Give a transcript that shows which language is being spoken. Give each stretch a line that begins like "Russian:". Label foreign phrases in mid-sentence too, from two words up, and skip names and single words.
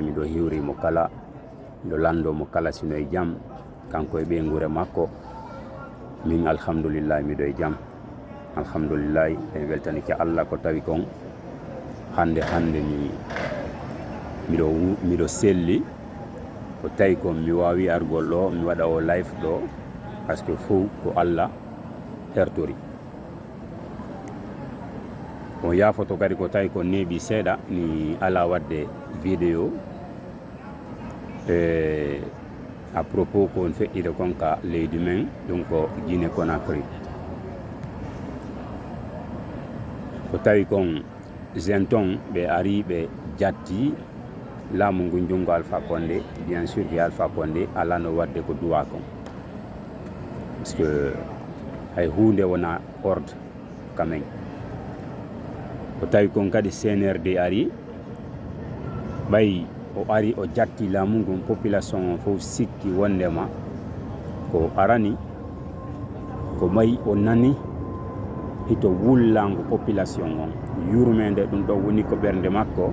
Fula: Miɗo hiwri mo kala, miɗo lando mo kala sino e jaam kanko e ɓe gure makko. Min alhamdulillahi miɗo e jaam, alhamdulillahi. En weltanike Allah ko tawi kon hande miɗo selli ko tawi kon mi wawi argol ɗo mi waɗa o live ɗo
French: par ce que
Fula: fof ko Allah hertori. On yafoto kadi ko tawi ko neeɓi seeɗa mi ala wadde vidéo
French: à propos
Fula: ko on feƴƴide kon ka leydi men ɗum ko Guinée Conakry. Ko tawi kon zenton ɓe ari ɓe jatti laamu ngu jungo Alpha Condé,
French: bien sûr que
Fula: Alpha Condé ala no wadde ko duwa kon,
French: parce que
Fula: hay hunde wona
French: ordre quand même.
Fula: Ko tawi kon kadi CNRD ari ɓay o ari o jatti laamu ngun, population o fof sikki wondema ko arani ko mayi o nani hito wullango population on yurmede ɗum ɗo woni ko ɓernde makko.